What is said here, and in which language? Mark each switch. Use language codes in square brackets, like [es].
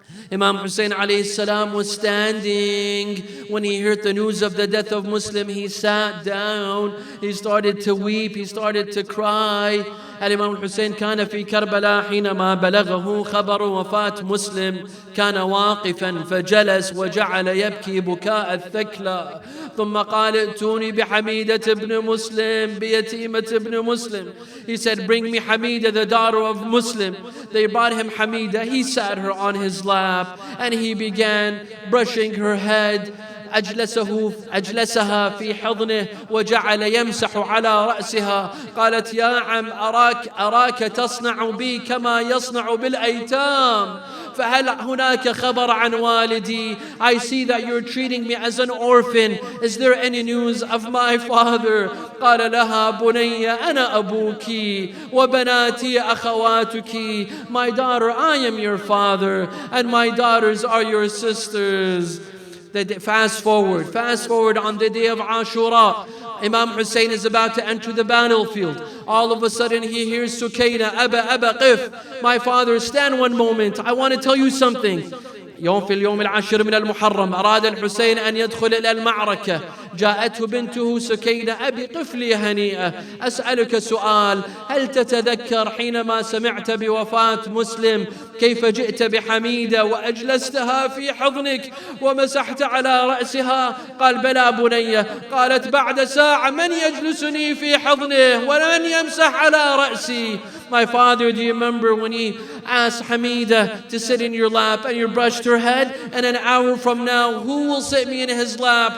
[en] Imam Hussain alayhi salam was standing. When he heard the news of the death of Muslim, he sat down, he started to weep, he started to cry. [ar] الإمام الحسين كان في كربلاء حينما بلغه خبر وفاة مسلم، كان واقفا فجلس وجعل يبكي بكاء الثكلى، ثم قال ائتوني بحميدة ابن مسلم، بيتيمة ابن مسلم. [en] He said, bring me Hamida, the daughter of Muslim. They brought him Hamida. He sat her on his lap and he began brushing her head [ar] أجلسها في حضنه وجعل يمسح على رأسها. قالت: يا عم، أراك تصنع بي كما يصنع بالأيتام، فهل هناك خبر عن والدي؟ [en] I see that you're treating me as an orphan. Is there any news of my father? [ar] قال لها: بني، أنا أبوك وبناتي أخواتك. [en] My daughter, I am your father, and my daughters are your sisters. Fast forward on the day of Ashura. Imam Hussain is about to enter the battlefield. All of a sudden he hears Sukaina: [ar] Abba, qif. [en] My father, stand one moment. I want to tell you something. [ar] في اليوم العاشر من المحرم أراد الحسين أن يدخل إلى المعركة. جاءته بنته سكينة: أبي قف لي هنيئة، أسألك سؤال. هل تتذكر حينما سمعت بوفاة مسلم كيف جئت بحميدة وأجلستها في حضنك ومسحت على رأسها؟ قال: بلى بني. قالت: بعد ساعة من يجلسني في حضنه ومن يمسح على رأسي؟ [en] My father, do you remember when he asked Hamida to sit in your lap and you brushed her head? And an hour from now, who will sit me in his lap?